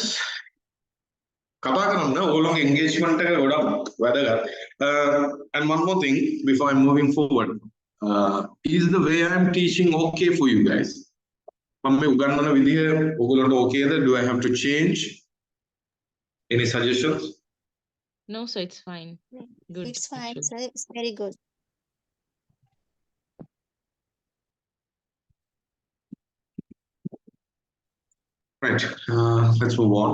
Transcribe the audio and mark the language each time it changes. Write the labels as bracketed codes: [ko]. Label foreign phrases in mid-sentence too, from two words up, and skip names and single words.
[si] කතා කරන්න ඕගොල්ලෝගේ engagement එක ගොඩක් වැදගත්. [en] And one more thing before I'm moving forward. Is the way I'm teaching okay for you guys? [si] මම මේ උගන්වන විදිය ඕගොල්ලන්ට okayද? [en] Do I have to change? Any suggestions? No, sir, it's fine. Good. It's fine, actually. sir. It's very good. Right. Let's move on.